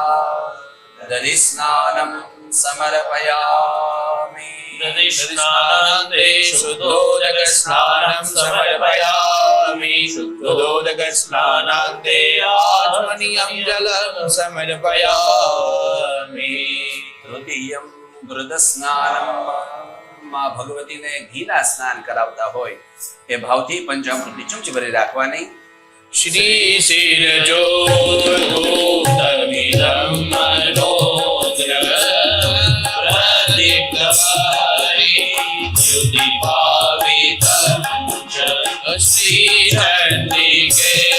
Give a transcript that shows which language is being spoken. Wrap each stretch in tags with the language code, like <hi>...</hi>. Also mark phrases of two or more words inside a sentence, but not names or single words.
<sa>दधिस्नानं समर्पयामि। दधिस्नानान्ते शुद्धोदकस्नानं समर्पयामि। शुद्धोदकस्नानान्ते आचमनीयं जलं समर्पयामि। तृतीयं घृतस्नानं</sa> <gu>માં ભગવતીને ઘીના સ્નાન કરાવતા હોય એ ભાવથી પંચામૃતની ચમચી ભરી રાખવાની।</gu> <sa>श्रीशिरजोद्धूतमिदं मनोज्ञ प्रदीप्तवारिद्युतिभावितं च श्रीचण्डिके</sa>